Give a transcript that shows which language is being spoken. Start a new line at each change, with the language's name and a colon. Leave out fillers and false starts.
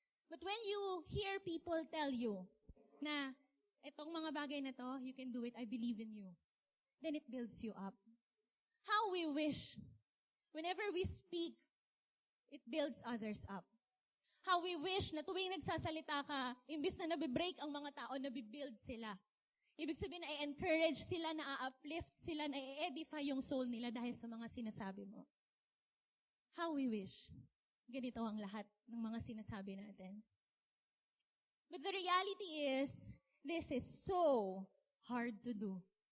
English: But when you hear people tell you na,
Filipino: etong mga bagay na to,
English: you can do it, I believe in you. Then it builds you up. How we wish, whenever we speak, it builds others up. How we wish
Filipino: na tuwing nagsasalita ka, imbis na nabibreak ang mga tao, nabibuild sila. Ibig sabihin na i-encourage sila, na uplift sila, na i-edify yung soul nila dahil sa mga sinasabi mo.
English: How we wish.
Filipino: Ganito ang lahat ng mga sinasabi natin.
English: But the reality is, this is so hard to do.